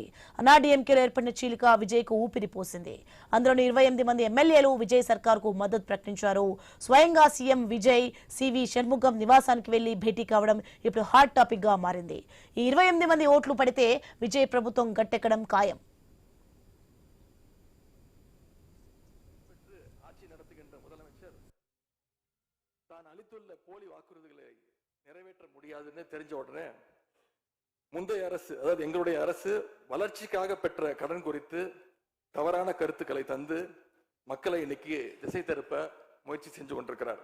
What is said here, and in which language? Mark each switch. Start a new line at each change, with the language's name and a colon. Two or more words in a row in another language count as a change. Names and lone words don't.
Telugu: అన్నాడీఎంకేలో ఏర్పడిన చీలిక విజయ్కు ఊపిరి పోసింది. అందులోని 28 మంది ఎమ్మెల్యేలు విజయ్ సర్కార్కు మద్దతు ప్రకటించారు. స్వయంగా సీఎం విజయ్ సివి షణ్ముగం నివాసానికి వెళ్లి భేటీ కావడం ఇప్పుడు
English: hot topic
Telugu: గా మారింది. ఈ 28 మంది ఓట్లు పడితే విజయ్ ప్రభుత్వం గట్టెక్కడం ఖాయం.
Tamil: அளித்துள்ள போலி வாக்குறுதிகளை நிறைவேற்ற முடியாதுன்னு தெரிஞ்ச உடனே முந்தைய அரசு, அதாவது எங்களுடைய அரசு, வளர்ச்சிக்காக பெற்ற கடன் குறித்து தவறான கருத்துக்களை தந்து மக்களை இன்னைக்கு திசை திருப்ப முயற்சி செஞ்சு கொண்டிருக்கிறார்.